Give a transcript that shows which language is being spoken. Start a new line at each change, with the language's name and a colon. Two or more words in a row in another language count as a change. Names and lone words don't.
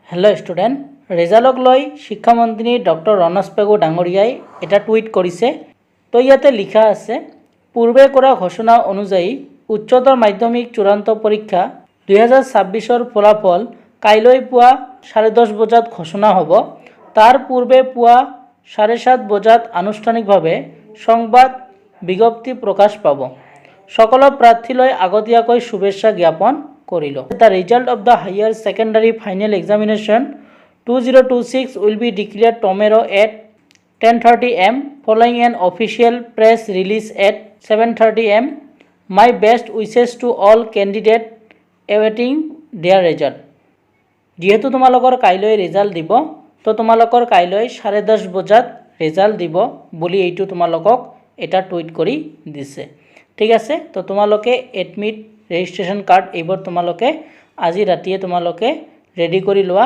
English: Hello student
Assamese: ৰিজাল্টক লৈ শিক্ষামন্ত্ৰী ডক্টৰ ৰনজ পেগু ডাঙৰীয়াই এটা টুইট কৰিছে। তো ইয়াতে লিখা আছে পূৰ্বে কৰা ঘোষণা অনুযায়ী উচ্চতৰ মাধ্যমিক চূড়ান্ত পৰীক্ষা 2026 ফলাফল কাইলৈ পুৱা 10:30 বজাত ঘোষণা হ'ব। তাৰ পূৰ্বে পুৱা 7:30 বজাত আনুষ্ঠানিকভাৱে সম্বাদ বিজ্ঞপ্তি প্ৰকাশ পাব। সকল প্ৰাৰ্থীলৈ আগতীয়াকৈ শুভেচ্ছা জ্ঞাপন কৰিল।
English: The result of the higher secondary final examination 2026 will be declared tomorrow at 10:30 am following an official press release at 7:30 am. My best wishes to all candidates awaiting their result.
Assamese: যেহেতু তোমালোকৰ কাইলৈ ৰিজাল্ট দিব তো তোমালোকৰ কাইলৈ 10:30 বজাত ৰিজাল্ট দিব বুলি এইটো তোমালোকক এটা টুইট কৰি দিছে। ঠিক আছে, তো তোমালোকে
English: admit registration card
Assamese: এইবোৰ তোমালোকে আজি ৰাতিয়ে তোমালোকে ৰেডি কৰি লোৱা।